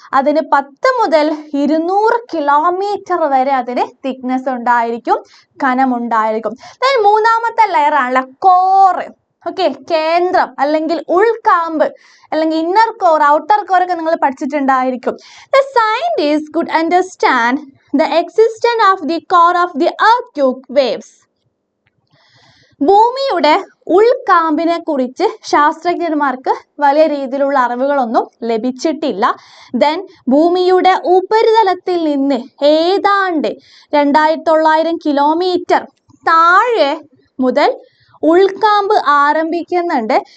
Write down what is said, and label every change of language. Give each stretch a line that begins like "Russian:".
Malayalam: അതിന് 10 മുതൽ 200 കിലോമീറ്റർ വരെ അതിന് തിക്നെസ് ഉണ്ടായിരിക്കും, കനമുണ്ടായിരിക്കും. ദെൻ മൂന്നാമത്തെ ലെയർ ആണല്ലോ കോർ. ഓക്കെ, കേന്ദ്രം അല്ലെങ്കിൽ ഉൾക്കാമ്പ് അല്ലെങ്കിൽ ഇന്നർ കോർ, ഔട്ടർ കോർ ഒക്കെ നിങ്ങൾ പഠിച്ചിട്ടുണ്ടായിരിക്കും.
English: The scientists could understand the existence of the core of the earthquake waves.
Malayalam: ഭൂമിയുടെ ഉൾക്കാമ്പിനെ കുറിച്ച് ശാസ്ത്രജ്ഞന്മാർക്ക് വലിയ രീതിയിലുള്ള അറിവുകളൊന്നും ലഭിച്ചിട്ടില്ല. ദെൻ ഭൂമിയുടെ ഉപരിതലത്തിൽ നിന്ന് ഏതാണ്ട് 2900 കിലോമീറ്റർ താഴെ മുതൽ ഉൾക്കാമ്പ് ആരംഭിക്കുന്നുണ്ട്.